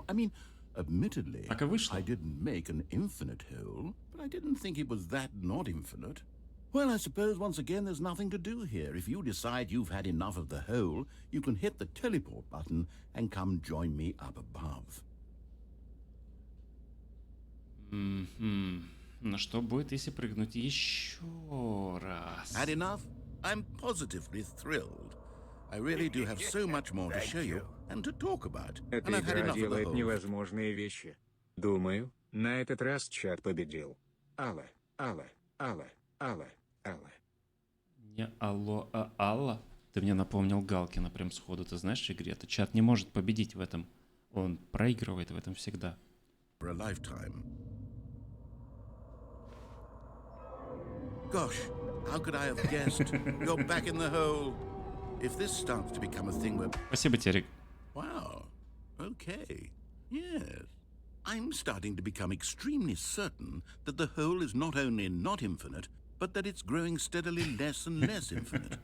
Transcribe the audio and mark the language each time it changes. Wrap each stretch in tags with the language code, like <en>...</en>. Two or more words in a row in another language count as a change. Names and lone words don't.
<en>I mean, admittedly, I didn't make an infinite hole, but I didn't think it was that not infinite. Well, I suppose once again there's nothing to do here. If you decide you've had enough of the hole, you can hit the teleport button and come join me up above.</en> <ru>Но что будет, если прыгнуть еще раз?</ru> <en>Had enough? I'm positively thrilled. I really do have so much more to show you and to talk about.</en> <ru>Эта игра делает невозможные вещи. Думаю, на этот раз чат победил. Алла, Алла, Алла, Алла, Алла. Не алло, а Алла? Ты мне напомнил Галкина прям сходу. Ты знаешь, в игре, чат не может победить в этом. Он проигрывает в этом всегда.</ru> <en>For a lifetime. Gosh, how could I have guessed? You're back in the hole. If this starts to become a thing where...</en> <ru>Спасибо, Терек.</ru> <en>Wow. Okay. Yes. I'm starting to become extremely certain that the hole is not only not infinite, but that it's growing steadily less and less infinite.</en>